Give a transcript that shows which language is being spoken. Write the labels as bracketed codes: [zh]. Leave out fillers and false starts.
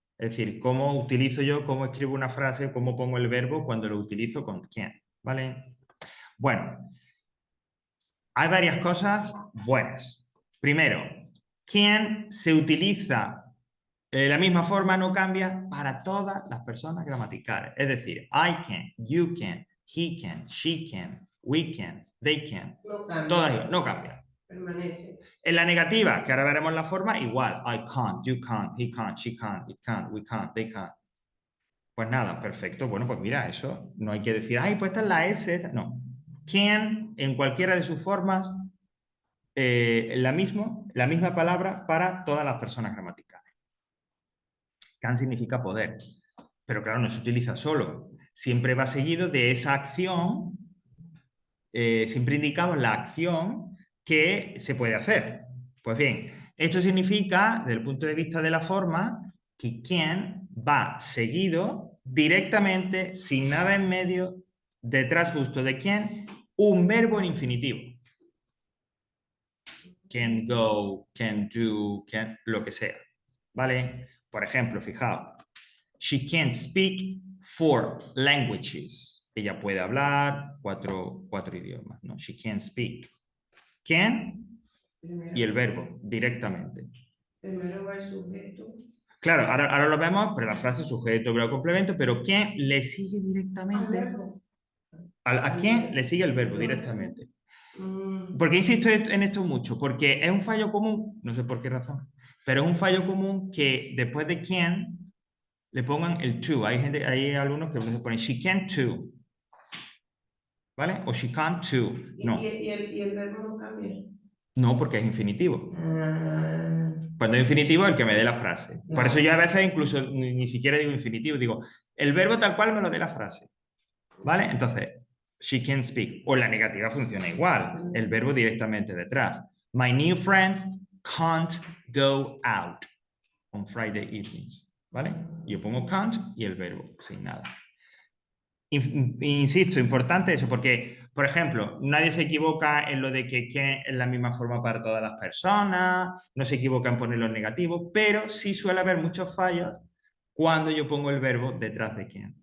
[es] Es decir, cómo utilizo yo, cómo escribo una frase, cómo pongo el verbo cuando lo utilizo con can, ¿vale? Bueno, hay varias cosas buenas. Primero, can se utiliza la misma forma, no cambia para todas las personas gramaticales. Es decir, [en] I can, you can, he can, she can, we can, they can. [es] No cambia. Todas no cambian. Permanece. En la negativa, que ahora veremos la forma, igual. [en] I can't, you can't, he can't, she can't, it can't, we can't, they can't. [es] Pues nada, perfecto. Bueno, pues mira, eso no hay que decir, ay, pues esta es la S. No. Can, en cualquiera de sus formas, la misma palabra para todas las personas gramaticales. Can significa poder, pero claro, no se utiliza solo. Siempre va seguido de esa acción, siempre indicamos la acción que se puede hacer. Pues bien, esto significa, desde el punto de vista de la forma, que can va seguido directamente, sin nada en medio, detrás justo de can, un verbo en infinitivo. [en] Can go, can do, can, [es] lo que sea. ¿Vale? Por ejemplo, fijaos. [en] She can speak 4 languages. [es] Ella puede hablar cuatro idiomas, ¿no? [en] She can speak. [es] Can y el verbo directamente. Primero va el sujeto. Claro, ahora lo vemos, pero la frase sujeto, verbo, complemento, pero can le sigue directamente. ¿A quién le sigue el verbo directamente? ¿Por qué insisto en esto mucho? Porque es un fallo común, no sé por qué razón, pero es un fallo común que después de can le pongan el to. Hay alumnos que se ponen [en] she can to, [es] ¿vale? O [en] she can't to. [es] No. ¿Y el verbo no cambia? No, porque es infinitivo. Cuando es infinitivo, el que me dé la frase. Por eso yo a veces incluso ni siquiera digo infinitivo, digo el verbo tal cual me lo dé la frase. ¿Vale? Entonces, [en] she can speak. [es] O la negativa funciona igual. El verbo directamente detrás. [en] My new friends can't go out on Friday evenings. [es] ¿Vale? Yo pongo can't y el verbo, sin nada. Insisto, importante eso, porque, por ejemplo, nadie se equivoca en lo de que es la misma forma para todas las personas, no se equivoca en poner los negativos, pero sí suele haber muchos fallos cuando yo pongo el verbo detrás de can.